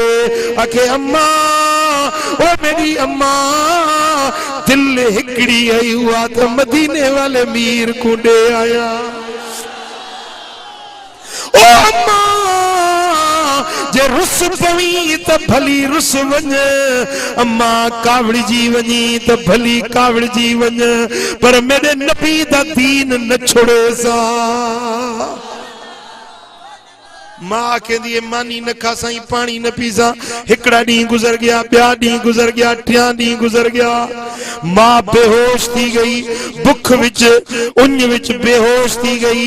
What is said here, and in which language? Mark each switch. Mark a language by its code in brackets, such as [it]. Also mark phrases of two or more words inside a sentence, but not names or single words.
[skr] आखे अम्मा ओ मेरी अम्मा दिल हिकड़ी आई हुआ तो मदीने वाले मीर को दे आया। ओ अम्मा जे रुस पवी तो भली रुस वञ, अम्मा कावड़ी जी वञी तो भली कावड़ी जी वञ, पर मेरे नबी दा दीन न छोड़े सा। मां कहंदी मानी न खा साईं पानी न पीसा। हिकड़ा डी गुजर गया, ब्या डी गुजर गया, टिया डी गुजर गया। मां बेहोश थी गई, भुख विच उंज विच बेहोश थी गई।